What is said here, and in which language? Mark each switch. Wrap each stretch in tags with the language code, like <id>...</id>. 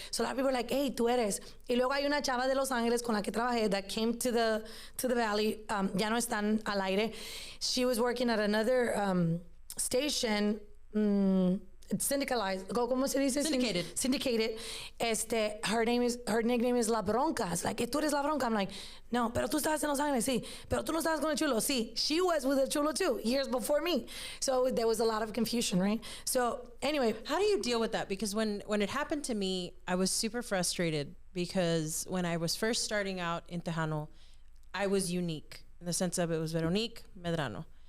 <en>So a lot of people were like,</en> <es>hey, tú eres. Y luego hay una chava de Los Ángeles con la que trabajé</es> <en>that came to the Valley.</en> <es>Ya no están al aire.</es> <en>She was working at another station.</en> <es>Syndicalized. ¿Cómo se dice?</es> <en>Syndicated. Her nickname is La Bronca. It's like,</en> <es>tú eres La Bronca.</es> <en>I'm like,</en> <es>no, pero tú estabas en Los Ángeles, sí. Pero tú no estabas con el Chulo, sí.</es> <en>She was with el Chulo too, years before me. So there was a lot of confusion, right? So anyway. How do you deal with that? Because when it happened to me, I was super frustrated because when I was first starting out in Tejano, I was unique in the sense of it was Veronique Medrano.</en>